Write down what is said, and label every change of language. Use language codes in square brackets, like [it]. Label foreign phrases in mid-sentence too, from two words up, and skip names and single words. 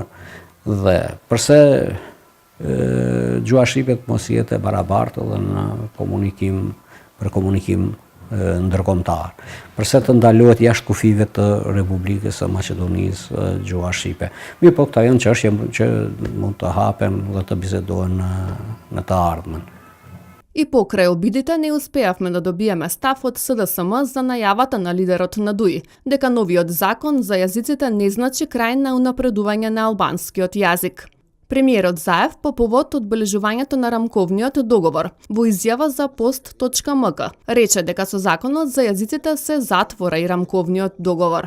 [sq] Dhe përse gjuha shqipe të mos jetë e barabartë edhe në komunikim ndërkombëtar. Përse të ndalohet jashtë kufive të Republikës së Maqedonisë gjuha shqipe. Mirë po këta janë çështje që mund të hapen dhe të bisedohen në të ardhmen. [mk] И покрај обидите не успеавме да добиеме став од СДСМ за најавата на лидерот на ДУИ, дека новиот закон за јазиците не значи крај на унапредување на албанскиот јазик. Премиерот Заев по повод одбележувањето на рамковниот договор во изјава за Post.mk рече дека со законот за јазиците се затвора и рамковниот договор.